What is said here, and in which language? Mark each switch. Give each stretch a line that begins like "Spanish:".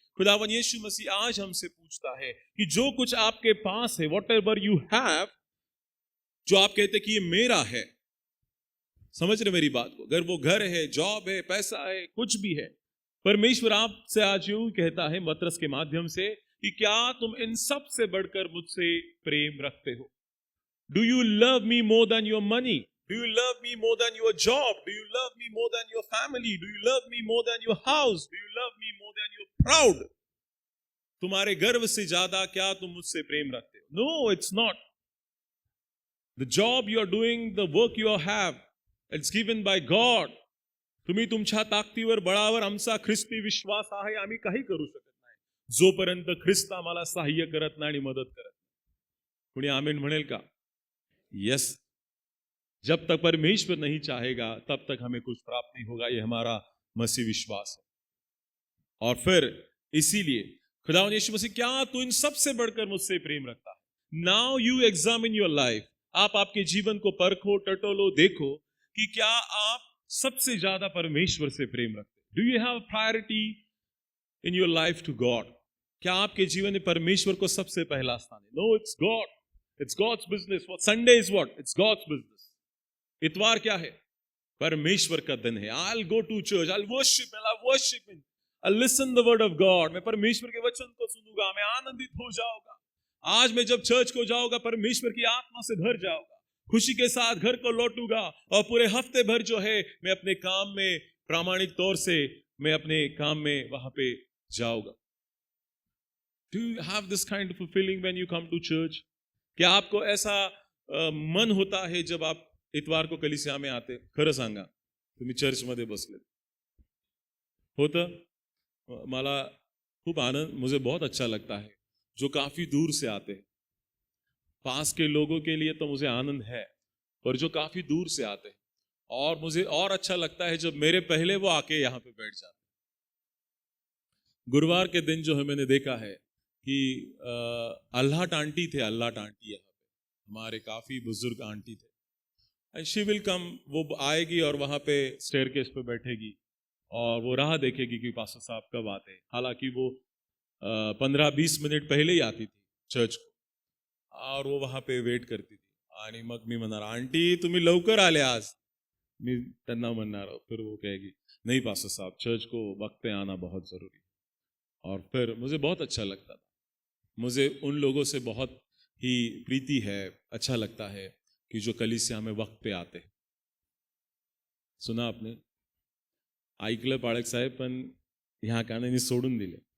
Hindi: खुदावन यीशु मसीह आज हमसे पूछता है कि जो कुछ आपके पास है,
English: whatever you have,
Hindi: जो आप कहते कि ये मेरा है, समझ रहे मेरी बात को? अगर वो घर है, जॉब है, पैसा है, कुछ भी है, परमेश्वर आपसे आज यूं कहता है पतरस के माध्यम से कि क्या तुम इन सब से बढ़कर मुझसे प्रेम रखते हो?
English: Do you love me more than your money? Do you love me more than your job? Do you love me more than your family? Do you love me more than your house? Do you love me more than your proud?
Hindi: तुम्हारे गर्व से ज्यादा क्या तुम मुझसे प्रेम रखते हो?
English: No, it's not. The job you are doing, the work you have, it's given by God.
Marathi: तुम्ही तुमच्या ताकदीवर, बळावर आमचा ख्रिस्ती विश्वास आहे, आम्ही काही करू शकत नाही जोपर्यंत ख्रिस्त आम्हाला सहाय्य करत नाही आणि मदत करत नाही। कुणी आमेन म्हणेल का? यस।
Hindi: जब तक परमेश्वर नहीं चाहेगा तब तक हमें कुछ प्राप्त नहीं होगा, ये हमारा मसीह विश्वास है। और फिर इसीलिए खुदावंद यीशु मसीह, क्या तू इन सब से बढ़कर मुझसे प्रेम रखता है?
English: now you examine your life,
Hindi: आप आपके जीवन को परखो, टटोलो, देखो कि क्या आप सबसे ज्यादा परमेश्वर से प्रेम रखते हैं।
English: Do you have priority in your life to God?
Hindi: क्या आपके जीवन में परमेश्वर को सबसे पहला स्थान है?
English: No, it's God, it's God's business. Sunday is what? It's God's business.
Hindi: इतवार क्या है? परमेश्वर का दिन है।
English: I'll go to church, I'll worship Him, I'll worship Him, I'll listen the word of God।
Hindi: मैं परमेश्वर के वचन को सुनूंगा, मैं आनंदित हो जाऊंगा। आज मैं जब चर्च को जाऊंगा, परमेश्वर की आत्मा से भर जाऊंगा, खुशी के साथ घर को लौटूंगा, और पूरे हफ्ते भर जो है मैं अपने काम में प्रामाणिक तौर से मैं अपने काम में वहां पे जाऊंगा।
English: Do you have this kind of a feeling when you come to church?
Hindi: क्या आपको ऐसा मन होता है जब आप इतवार को कलीसिया में आते?
Marathi: खरं सांगा, तुम्ही चर्च मध्ये बसले होतं? मला खूप आनंद,
Hindi: मुझे बहुत अच्छा लगता है जो काफी दूर से आते हैं। पास के लोगों के लिए तो मुझे आनंद है, पर जो काफी दूर से आते हैं, और मुझे और अच्छा लगता है जब मेरे पहले वो आके यहाँ पे बैठ जाते। गुरुवार के दिन जो है मैंने देखा है कि अल्लाह आंटी थे, अल्लाह आंटी यहाँ पे हमारे काफ़ी बुजुर्ग आंटी थे।
English: and she will come,
Hindi: वो आएगी और वहाँ पे स्टेयरकेस पे बैठेगी और वो राह देखेगी कि पास्टर साहब कब आते हैं। हालांकि वो 15-20 मिनिट पहले ही आती थी चर्च को और वो वहाँ पे वेट करती थी
Marathi: आणि मग मी म्हणणार आंटी तुम्ही लवकर आले आज, मी त्यांना म्हणणार,
Hindi: फिर वो कहेगी नहीं पास्टर साहब चर्च को वक्त पे आना बहुत ज़रूरी है। और फिर मुझे बहुत अच्छा लगता था, मुझे उन लोगों से बहुत ही प्रीति है, अच्छा लगता है कि जो कलीसिया में वक्त पे आते हैं। सुना आपने,
Marathi: ऐकलं पाळक साहेब, पण ह्या कानाने सोडून दिले।